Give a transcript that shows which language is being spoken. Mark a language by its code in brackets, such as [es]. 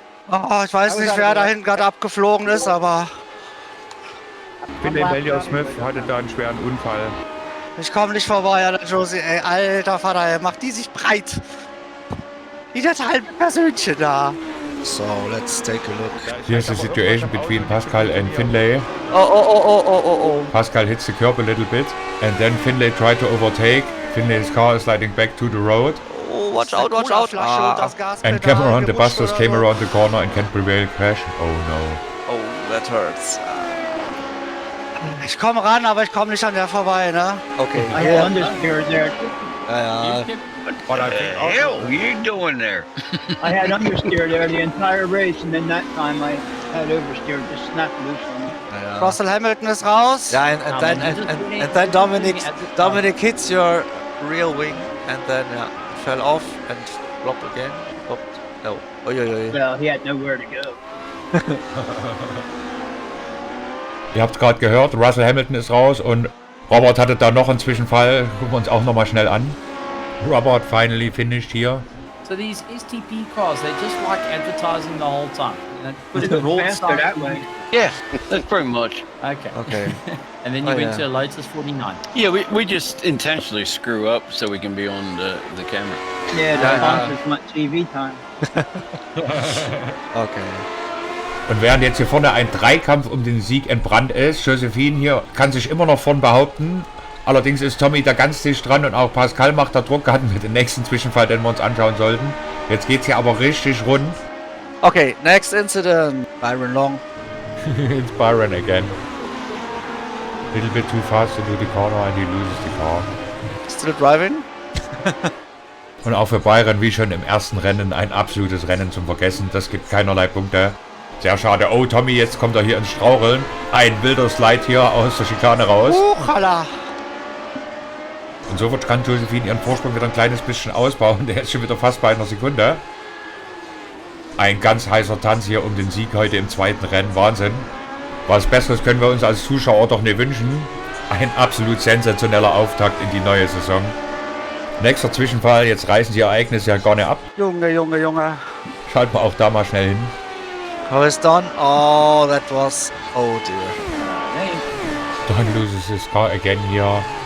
[de] Oh, ich weiß nicht, wer da hinten gerade abgeflogen ist, aber... Findlay Emilio Smith hatte da einen schweren Unfall. Ich komme nicht vorbei an der Josie, ey. Alter Vater, ey, macht die sich breit. Wie das halbe Persönchen da. [en] So, let's take a look. Here's the situation between Pascal and Findlay. Oh. Pascal hits the curb a little bit, and then Findlay tried to overtake. Findlay's car is sliding back to the road. Oh, watch out. And Cameron de Bastos came around the corner and can't prevail crash. Oh no. Oh, that hurts. [de] Ich komme ran, aber ich komme nicht an der vorbei, ne? [en] Okay. I had understeer there. What the hell are you doing there? I had understeer there the entire race, and then that time I had oversteer, just snapped loose on me. [de] Russell Hamilton ist raus. [en] Yeah, and then Dominic hits your real wing. and then fell off and flopped again. Flopped. No. Well, he had nowhere to go. [de] Ihr habt gerade gehört, Russell Hamilton ist raus und Robert hatte da noch einen Zwischenfall. Gucken wir uns auch nochmal schnell an. [en] Robert finally finished here. So these STP cars, they're just like advertising the whole time. You know, put it Faster that way. Yeah, that's pretty much. Okay. And then you went to a Lotus 49. Yeah, we just intentionally screw up so we can be on the camera. Yeah, the sponsors want TV time. Okay. [de] Und während jetzt hier vorne ein Dreikampf um den Sieg entbrannt ist, Josephine hier kann sich immer noch vorn behaupten. Allerdings ist Tommy da ganz dicht dran und auch Pascal macht da Druck. Hatten wir den nächsten Zwischenfall, den wir uns anschauen sollten. Jetzt geht's hier aber richtig rund. [en] Okay, next incident. Byron Long. It's Byron again. Little bit too fast into the corner and he loses the car. Still driving? [de] Und auch für Byron, wie schon im ersten Rennen, ein absolutes Rennen zum Vergessen. Das gibt keinerlei Punkte. Sehr schade. Oh, Tommy, jetzt kommt er hier ins Straucheln. Ein wilder Slide hier aus der Schikane raus. Und so kann Josephine ihren Vorsprung wieder ein kleines bisschen ausbauen. Der ist schon wieder fast bei einer Sekunde. Ein ganz heißer Tanz hier um den Sieg heute im zweiten Rennen. Wahnsinn. Was Besseres können wir uns als Zuschauer doch nicht wünschen. Ein absolut sensationeller Auftakt in die neue Saison. Nächster Zwischenfall. Jetzt reißen die Ereignisse ja gar nicht ab. Junge. Schalten wir auch da mal schnell hin. [en] How is done? Oh, that was... Oh dear. Don loses his car again here.